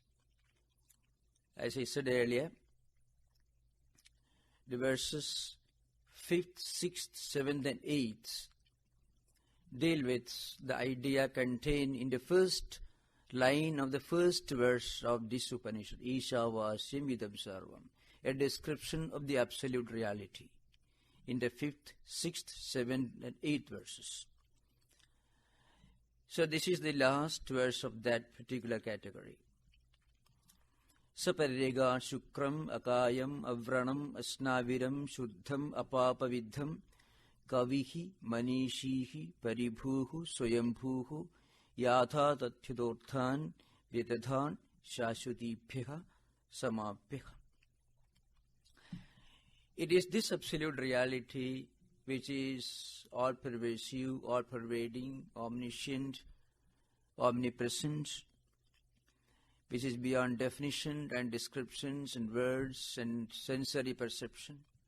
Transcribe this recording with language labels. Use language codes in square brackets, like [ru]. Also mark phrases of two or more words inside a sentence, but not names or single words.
[en] As I said earlier, the verses 5th, 6th, 7th and 8th deal with the idea contained in the first line of the first verse of this Upanishad, [sa] ईशा वास्यम् सर्वम्, [en] a description of the absolute reality in the 5th, 6th, 7th and 8th verses. So this is the last verse of that particular category. [sa] स पर्यगात् शुक्रम् अकायम् अव्रणम् अस्नाविरम् शुद्धम् अपापविद्धम् कविः मनीषी परिभूः स्वयम्भूः याथातथ्यतः अर्थान् व्यदधात् शाश्वतीभ्यः समाभ्यः. [en] It is this absolute reality which is all-pervasive, all-pervading, omniscient, omnipresent, which is beyond definition and descriptions and words and sensory perception,